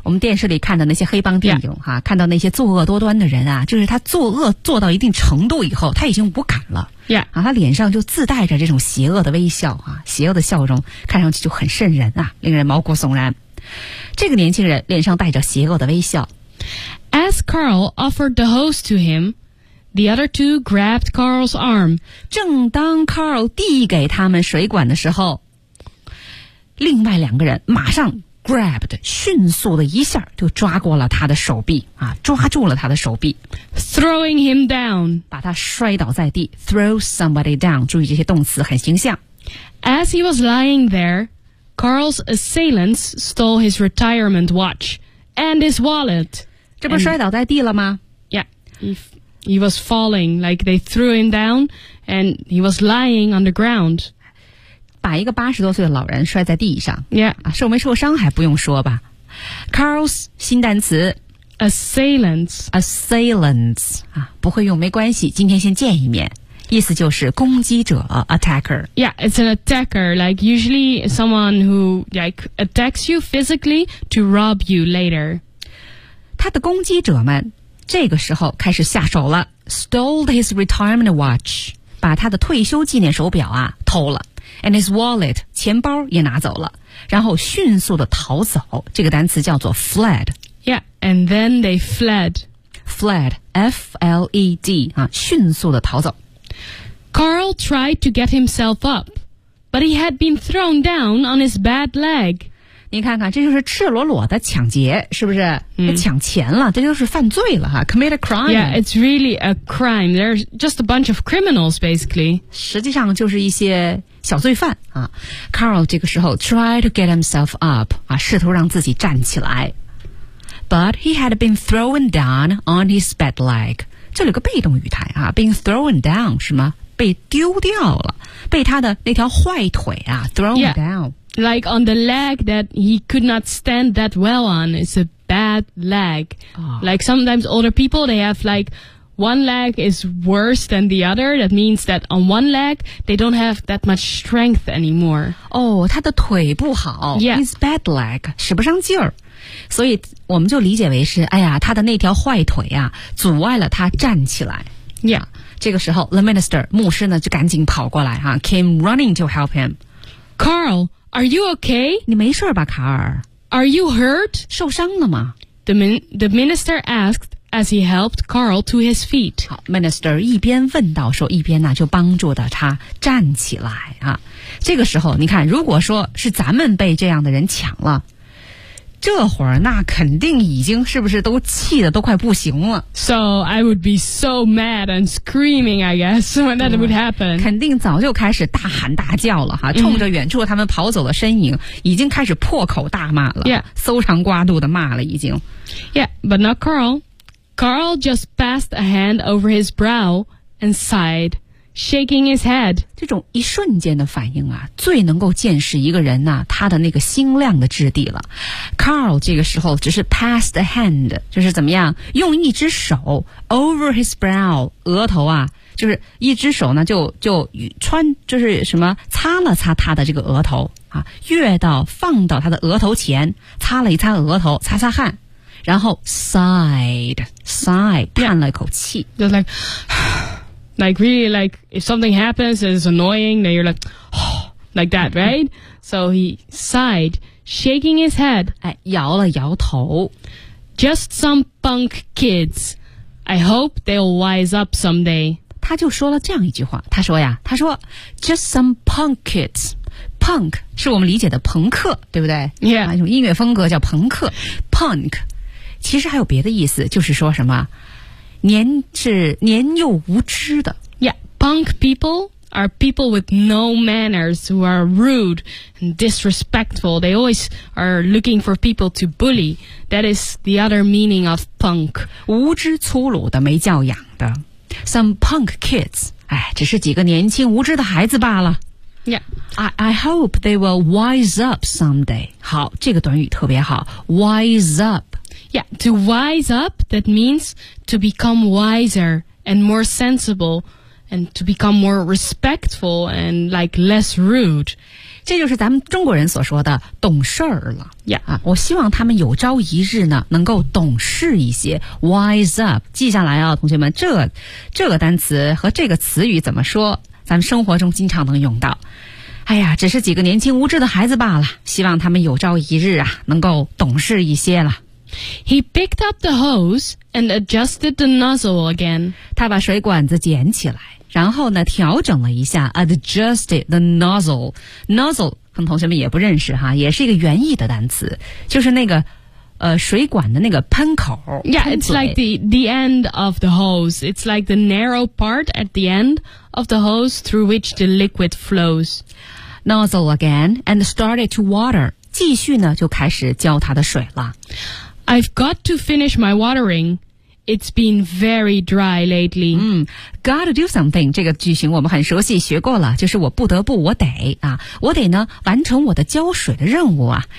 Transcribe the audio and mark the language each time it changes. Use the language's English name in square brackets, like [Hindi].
[Chinese] 我们电视里看的那些黑帮电影、yeah. 啊、看到那些作恶多端的人啊就是他作恶做到一定程度以后他已经无感了。 [English] Yeah. [Chinese] 啊他脸上就自带着这种邪恶的微笑啊邪恶的笑容看上去就很瘆人啊令人毛骨悚然。这个年轻人脸上带着邪恶的微笑。 [English] As Carl offered the host to him, the other two grabbed Carl's arm. [Chinese] 正当 Carl 递给他们水管的时候，另外两个人马上 grabbed, 迅速的一下就抓过了他的手臂，啊，抓住了他的手臂。 [English] Throwing him down. [Chinese] 把他摔倒在地。 [English] Throw somebody down. [Chinese] 注意这些动词很形象。 [English] As he was lying there, Carl's assailants stole his retirement watch. And his wallet. [Chinese] 这不是摔倒在地了吗 [English] Yeah. He was falling. Like they threw him down and he was lying on the ground. [Chinese] 把一个八十多岁的老人摔在地上。 [English] Yeah. [Chinese] 啊、受没受伤还不用说吧。 Carl's 新单词。 [English] Assailants. [Chinese] Assailants.、啊、不会用没关系今天先见一面。意思就是攻击者 attacker. [English] Yeah, it's an attacker, like usually someone who like attacks you physically to rob you later. [Chinese] 他的攻击者们这个时候开始下手了 [English] stole his retirement watch, [Chinese] 把他的退休纪念手表啊偷了 [English] and his wallet, [Chinese] 钱包也拿走了然后迅速的逃走这个单词叫做 fled. [English] Yeah, and then they fled. [Chinese] Fled, F-L-E-D, 啊迅速的逃走。 [English] Carl tried to get himself up, but he had been thrown down on his bad leg. [Chinese] 你看看，这就是赤裸裸的抢劫，是不是？抢钱了，这就是犯罪了哈。 [English] Commit a crime. Yeah, it's really a crime. There's just a bunch of criminals, basically. [Chinese] 实际上就是一些小罪犯啊。 Carl 这个时候 [English] try to get himself up, [Chinese] 啊，试图让自己站起来。 [English] But he had been thrown down on his bad leg. [Chinese] 这里有个被动语态啊 ， [English] been thrown down [Chinese] 是吗？被丢掉了，被他的那条坏腿啊 ，thrown down. [English] Like on the leg that he could not stand that well on. It's a bad leg.、Like sometimes older people, they have like one leg is worse than the other. That means that on one leg, they don't have that much strength anymore. [Chinese] 哦，他的腿不好。 [English] Yeah. His bad leg [Chinese] 使不上劲儿。所以我们就理解为是哎呀他的那条坏腿啊阻碍了他站起来。 [English] Yeah. [Chinese] 这个时候 the minister, 牧师呢就赶紧跑过来啊 [English] came running to help him. Carl, are you okay? [Chinese] 你没事吧卡尔 [English] ?Are you hurt? [Chinese] 受伤了吗 [English] the minister asked as he helped Carl to his feet. [Chinese] 好 ,minister 一边问到说一边呢就帮助的他站起来啊。这个时候你看如果说是咱们被这样的人抢了这会儿那肯定已经是不是都气得都快不行了。 [English] So I would be so mad and screaming, I guess, when that would happen. [Chinese] 肯定早就开始大喊大叫了哈，冲着远处他们跑走的身影，已经开始破口大骂了。 [English] Yeah. [Chinese] 搜肠刮肚的骂了已经。 [English] Yeah, but not Carl. Carl just passed a hand over his brow and sighed. Shaking his head. [Chinese] 这种一瞬间的反应啊最能够见识一个人啊他的那个心量的质地了。 Carl 这个时候只是 [English] passed a hand, [Chinese] 就是怎么样用一只手 [English] over his brow, [Chinese] 额头啊就是一只手呢就穿就是什么擦了擦他的这个额头啊越到放到他的额头前擦了一擦额头擦擦汗然后 sighed, 叹了一口气。 [English] Yeah. Just like really like if something happens and it's annoying then you're like that right so he sighed shaking his head [Chinese] 哎，摇了摇头 [English] just some punk kids I hope they'll wise up someday [Chinese] 他就说了这样一句话他说呀他说 [English] just some punk kidsPunk [Chinese] 是我们理解的朋克对不对 [English] yeah [Chinese] 一种音乐风格叫朋克 Punk 其实还有别的意思就是说什么年幼无知的 [English] Yeah, punk people are people with no manners who are rude and disrespectful. They always are looking for people to bully. That is the other meaning of punk. [Chinese] 无知粗鲁的没教养的 [English] Some punk kids [Chinese] 哎，只是几个年轻无知的孩子罢了 [English] Yeah, I hope they will wise up someday. [Chinese] 好，这个短语特别好 [English] Wise up Yeah, to wise up, that means to become wiser and more sensible and to become more respectful and like less rude. [Chinese] 这就是咱们中国人所说的懂事儿了。 [English] Yeah. [Chinese] 我希望他们有朝一日呢能够懂事一些 wise up. 记下来啊同学们这个单词和这个词语怎么说咱们生活中经常能用到。哎呀只是几个年轻无知的孩子罢了希望他们有朝一日啊能够懂事一些了。 [English] He picked up the hose and adjusted the nozzle again. [Chinese] 他把水管子捡起来，然后呢，调整了一下 ， [English] adjusted the nozzle. [Chinese] Nozzle， 可能同学们也不认识哈，也是一个原意的单词，就是那个水管的那个喷口。 [English] Yeah, it's like the end of the hose. It's like the narrow part at the end of the hose through which the liquid flows. Nozzle again and started to water. [Chinese] 继续呢，就开始浇他的水了。 [English] I've got to finish my watering. It's been very dry lately. Got to do something. [Chinese] 这个句型我们很熟悉，学过了，就是我不得不，我得啊，我得呢完成我的浇水的任务啊。